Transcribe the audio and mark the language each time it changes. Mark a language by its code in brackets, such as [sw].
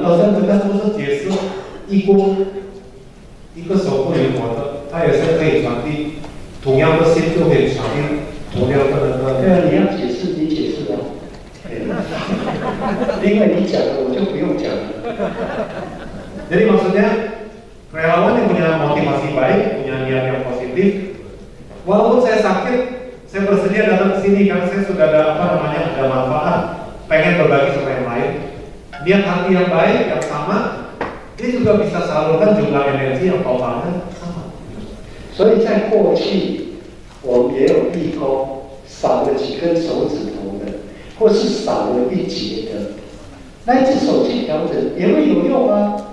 [zh] 老师，这个是不是解释一个手不灵活的，它也是可以传递同样的心，就可以传递同样的那个。对啊，你要解释，你解释哦。因为你讲了，我就不用讲了。 [id] Jadi maksudnya relawan yang punya motivasi baik, punya niat yang positif, walaupun saya sakit, saya bersedia datang ke sini karena saya sudah ada ada manfaat, pengen berbagi sama yang lain. Niat hati yang baik, yang sama, dia juga bisa salurkan jumlah energi yang totalnya sama. [zh] 所以在过去，我们也有义工少了几根手指头的，或是少了一节的，那一只手去调整也会有用啊。